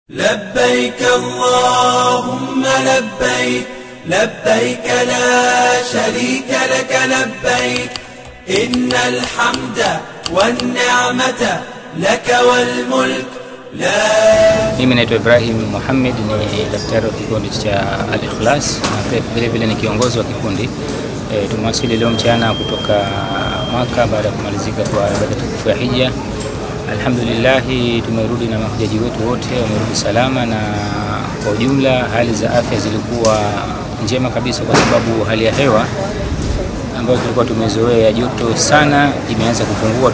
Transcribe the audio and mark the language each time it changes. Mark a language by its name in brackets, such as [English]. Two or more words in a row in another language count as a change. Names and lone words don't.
[Arabic] لبيك اللهم لبيك لبيك لا شريك لك لبيك إن الحمد والنعمة لك والملك لا. [Swahili] Mimi naitwa Ibrahim Muhammad, ni daktari wa kikundi cha Al-Ikhlas na vile vile ni kiongozi wa kikundi. Tumewasili leo mchana kutoka Maka baada ya kumalizika kwa ibada tukufu ya Hija. Alhamdulillah, tumerudi na mahujaji wetu wote wamerudi salama, na kwa ujumla hali za afya zilikuwa njema kabisa, kwa sababu hali ya hewa ambayo tulikuwa tumezoea joto sana imeanza kupungua.